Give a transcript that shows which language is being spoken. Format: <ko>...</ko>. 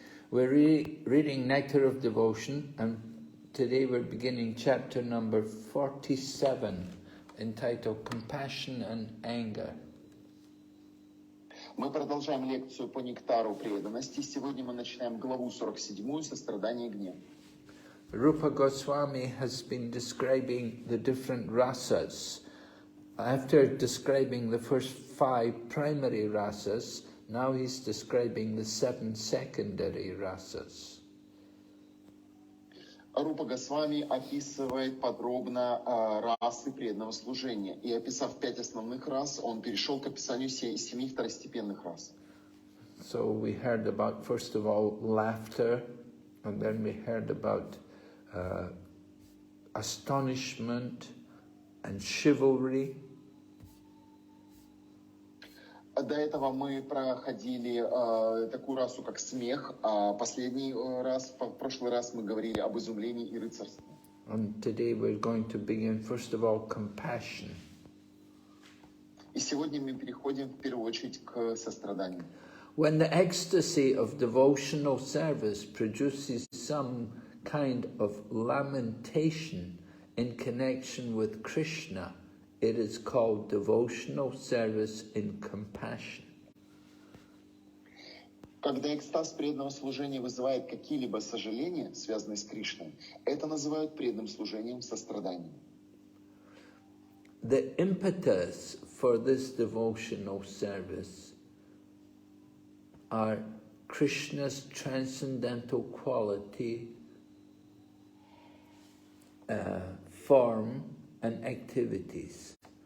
<en>We're reading Nectar of Devotion, and today we're beginning chapter number 47, entitled Compassion and Anger.</en> <ru>Мы продолжаем лекцию по нектару преданности. Сегодня мы начинаем главу 47, сострадание и гнев.</ru> <en>Rupa Goswami has been describing the different rasas. After describing the first 5 primary rasas, now he's describing the 7 secondary rasas.</en> <ru>Рупа Госвами описывает подробно расы преданного служения. И описав 5 основных рас, он перешел к описанию 7 второстепенных рас.</ru> <en>So we heard about, first of all, laughter, and then we heard about astonishment and chivalry.</en> <ru>До этого мы проходили такую расу, как смех, а последний раз, в прошлый раз мы говорили об изумлении и рыцарстве.</ru> <en>And today we're going to begin, first of all, compassion.</en> <ru>И сегодня мы переходим в первую очередь к состраданию.</ru> <en>When the ecstasy of devotional service produces some kind of lamentation in connection with Krishna, it is called devotional service in compassion.</en> <ru>Когда экстаз преданного служения вызывает какие-либо сожаления, связанные с Кришной, это называют преданным служением состраданием.</ru> <en>The impetus for this devotional service are Krishna's transcendental quality, form and activities.</en>